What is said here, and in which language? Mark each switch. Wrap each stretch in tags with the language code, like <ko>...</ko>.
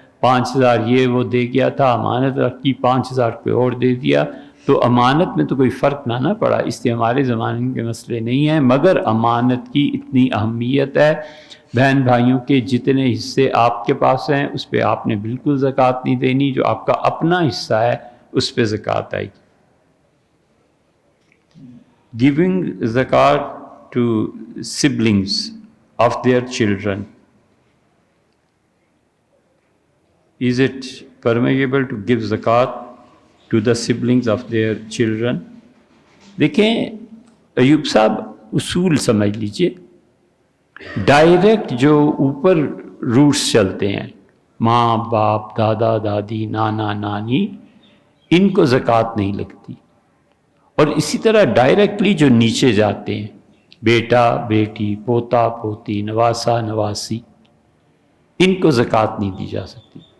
<ur>5000 یہ وہ دے گیا تھا، امانت رکھی، 5000 کوئی اور دے دیا، تو امانت میں تو کوئی فرق نہ پڑا. اس لیے ہمارے زمانے کے مسئلے نہیں ہیں، مگر امانت کی اتنی اہمیت ہے. بہن بھائیوں کے جتنے حصے آپ کے پاس ہیں اس پہ آپ نے بالکل زکوٰۃ نہیں دینی. جو آپ کا اپنا حصہ ہے اس پہ زکوٰۃ آئے گی.</ur> <en>Giving zakat to siblings of their children, is it permissible to give zakat to the siblings of their children?</en> <ur>دیکھیں ایوب صاحب، اصول سمجھ لیجئے. ڈائریکٹ جو اوپر روٹس چلتے ہیں، ماں باپ، دادا دادی، نانا نانی، ان کو زکوٰۃ نہیں لگتی. اور اسی طرح ڈائریکٹلی جو نیچے جاتے ہیں، بیٹا بیٹی، پوتا پوتی، نواسا نواسی، ان کو زکوٰۃ نہیں دی جا سکتی.</ur>